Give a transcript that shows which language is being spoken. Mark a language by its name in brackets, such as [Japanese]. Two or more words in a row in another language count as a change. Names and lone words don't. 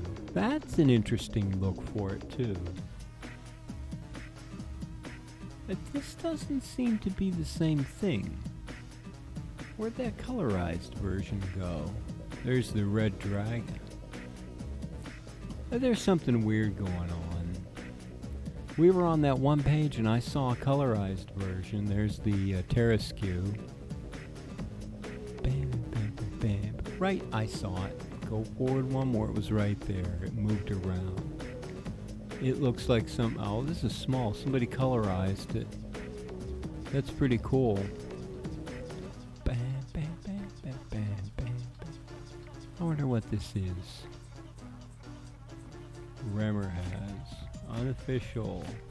[English] That's an interesting look for it too. But this doesn't seem to be the same thing. Where'd that colorized version go? There's the red dragon. There's something weird going on. We were on that one page and I saw a colorized version. There's the Terraskew. Bam, bam, bam, bam. Right, I saw it. Go forward one more, it was right there. It moved around. It looks like oh, this is small. Somebody colorized it. That's pretty cool. Bam, bam, bam, bam, bam, bam, bam. I wonder what this is. Remmer has. Unofficial.